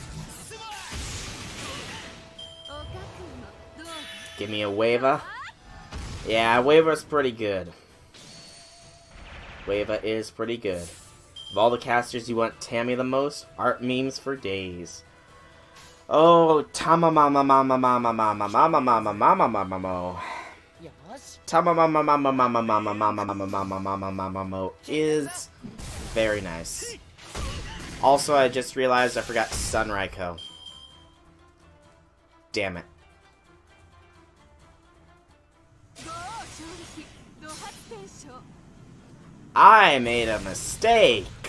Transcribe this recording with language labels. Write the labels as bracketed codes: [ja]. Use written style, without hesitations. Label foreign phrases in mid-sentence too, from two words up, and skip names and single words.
[en] Give me a Wava. Yeah, Wava's pretty good. Wava is pretty good. Of all the casters you want Tammy the most, art memes for days. Oh, Tama mama mama mama mama mama mama mama mama mo. Tama mama mama mama mama mama mama mama mama mama mo is very nice. Also, I just realized I forgot Sun Raiko. Damn it. I made a mistake.